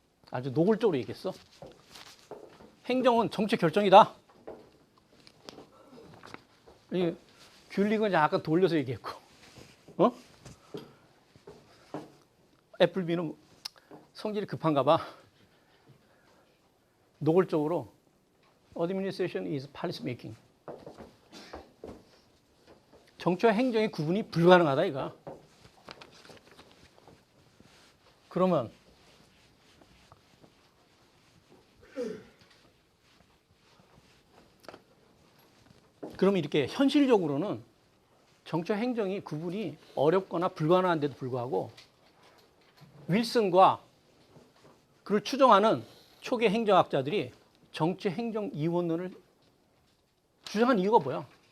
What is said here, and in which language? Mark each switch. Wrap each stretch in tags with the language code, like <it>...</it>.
<ko>아주 노골적으로 얘기했어. 행정은 정책 결정이다. 귤릭은 약간 돌려서 얘기했고, 애플비는 성질이 급한가 봐. 노골적으로</ko> <en>Administration is policy making.</en> <ko>정치와 행정의 구분이 불가능하다 이거. 그러면 이렇게 현실적으로는 정치와 행정이 구분이 어렵거나 불가능한데도 불구하고 윌슨과 그를 추정하는 초기 행정학자들이 정치 행정 이원론을 주장한 이유가 뭐야?</ko>